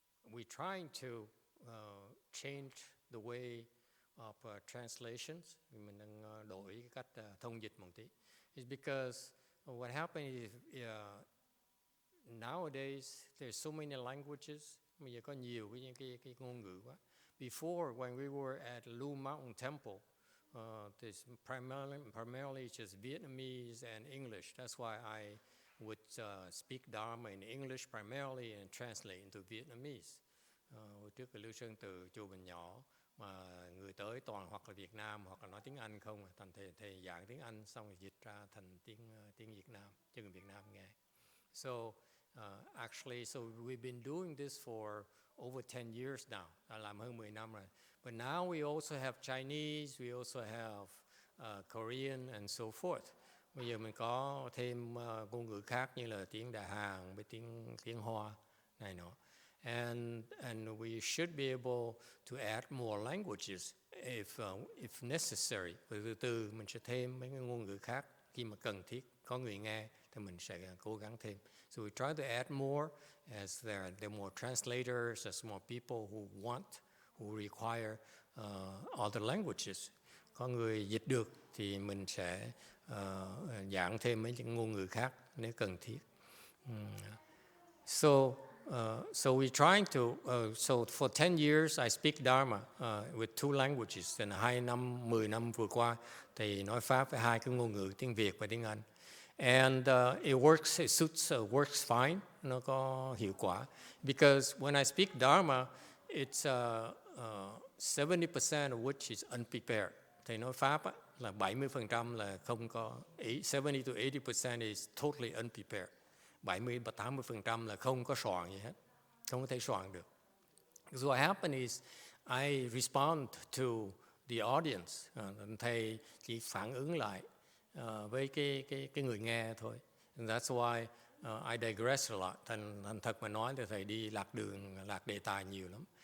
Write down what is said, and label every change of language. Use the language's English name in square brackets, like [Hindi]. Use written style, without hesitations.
[English] We're trying to change the way of translations. [Vietnamese] Mình đang đổi cái cách thông dịch một tí. [English] It's because what happened is nowadays there's so many languages. [Vietnamese] Bây giờ có nhiều cái ngôn ngữ quá. [English] Before, when we were at Lu Mountain Temple, there's primarily just Vietnamese and English. That's why I would speak Dharma in English primarily and translate into Vietnamese. [Vietnamese] Hồi trước cái Lưu Sơn Từ chùa mình nhỏ mà người tới toàn hoặc là Việt Nam hoặc là nói tiếng Anh không, thành thầy giảng tiếng Anh xong rồi dịch ra thành tiếng Việt Nam cho người Việt Nam nghe. [English] So actually, we've been doing this for over 10 years now. [Vietnamese] Làm hơn 10 năm rồi. [English] But now we also have Chinese, we also have Korean and so forth. [Vietnamese] Bây giờ mình có thêm ngôn ngữ khác như là tiếng Đà Hàn với tiếng Hoa này nọ. [English] And we should be able to add more languages if necessary. [Vietnamese] Từ từ mình sẽ thêm mấy cái ngôn ngữ khác khi mà cần thiết, có người nghe thì mình sẽ cố gắng thêm. [English] So we try to add more as there are more translators, as more people who require other languages. [Vietnamese] Có người dịch được thì mình sẽ giảng thêm mấy ngôn ngữ khác nếu cần thiết. [English] So we're trying to, so for 10 years I speak Dharma with two languages. [Vietnamese] And 10 năm vừa qua thì nói Pháp với hai cái ngôn ngữ tiếng Việt và tiếng Anh. [English] And it works fine, [Vietnamese] nó có hiệu quả. [English] Because when I speak Dharma, it's 70% of which is unprepared. [Vietnamese] Thầy nói Pháp á, là 70% là không có, [English] 70 to 80% is totally unprepared. [Vietnamese] 70-80% là không có soạn gì hết, không có thể soạn được. [English] So what happened is I respond to the audience. [Vietnamese] Thầy chỉ phản ứng lại với cái người nghe thôi. [English] And that's why I digress a lot. [Vietnamese] Thành thật mà nói thì thầy đi lạc đề tài nhiều lắm.